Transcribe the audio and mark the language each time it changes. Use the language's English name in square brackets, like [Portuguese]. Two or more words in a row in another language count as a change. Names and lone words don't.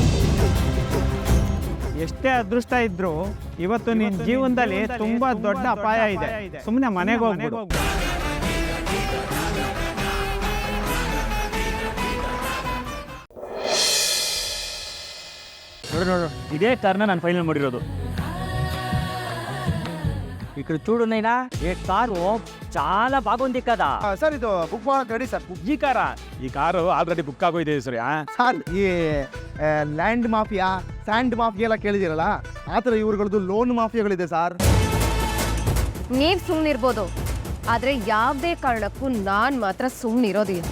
[Kannada] ಎಷ್ಟೇ ಅದೃಷ್ಟ ಇದ್ರು ಇವತ್ತು ನಿನ್ ಜೀವನದಲ್ಲಿ ತುಂಬಾ ದೊಡ್ಡ ಅಪಾಯ ಇದೆ. ಸುಮ್ಮನೆ ಮನೆಗೆ ಹೋಗ್ಬಿಡು. ನೋಡು, ಇದೇ ಕಾರ್ನ ನಾನು ಫೈನಲ್ ಮಾಡಿರೋದು. [Telugu] ఇక్కడ చూడు నైనా, ఏ కారు చాలా బాగుంది కదా. [Kannada] ಸರ್, ಇದು ಬುಕ್ ಮಾಡಕ್ ರೆಡಿ ಸರ್. ಈ ಕಾರು [English] already book [Kannada] ಆಗೋಯ್ತು ಸರ್. ಸರ್, ಈ [English] land mafia, sand mafia [Kannada] ಎಲ್ಲ ಕೇಳಿದಿರಲ್ಲ, ಆ ಥರ ಇವ್ರಗಳದ್ದು [English] loan mafiaಗಳಿದೆ [Kannada] ಸರ್. ನೀವ್ ಸುಮ್ನಿರ್ಬೋದು, ಆದ್ರೆ ಯಾವ್ದೇ ಕಾರಣಕ್ಕೂ ನಾನ್ ಮಾತ್ರ ಸುಮ್ನಿರೋದಿಲ್ಲ.